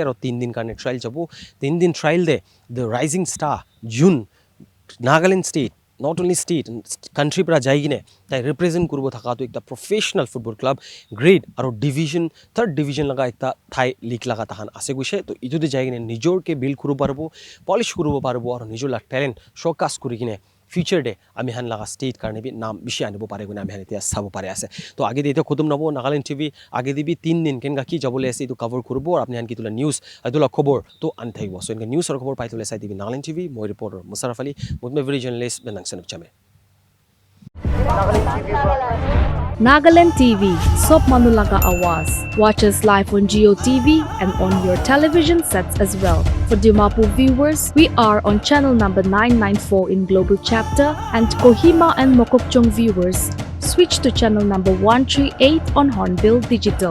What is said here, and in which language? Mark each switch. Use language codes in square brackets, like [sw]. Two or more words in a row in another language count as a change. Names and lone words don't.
[nag] aro 3 din karne trial jabo 3 din trial de the [en] rising star [nag] June Nagaland state [en] not only [nag] state country pra jaigine tai represent kurbo thaka to ekta [en] professional football club [nag] grade aro division [en] third division [nag] laga ekta Thai league laga tahan ase gushe to ijude jaigine nijor ke build kuru parbo polish kurubo parbo aro nijor la talent showcase kurigine future day ami han laga state karne bi naam bishi anibo pare gune ami han etia sabo pare ase to age de eta khotom nabo Nagaland TV age dibi 3 din kenga ki jabole ase to cover kurbo apni han ki tula news adula khobor to an thaibo so enga news or khobor pai tule sai dibi Nagaland TV moi reporter Musarraf Ali mutme very journalist benang sanuk chame Nagaland TV, Sop Manulaga Awas. [en] Watch us live on Geo TV and on your television sets as well. For Dimapur viewers, we are on channel number 994 in Global Chapter, and Kohima and Mokokchung viewers, switch to channel number 138 on Hornbill Digital.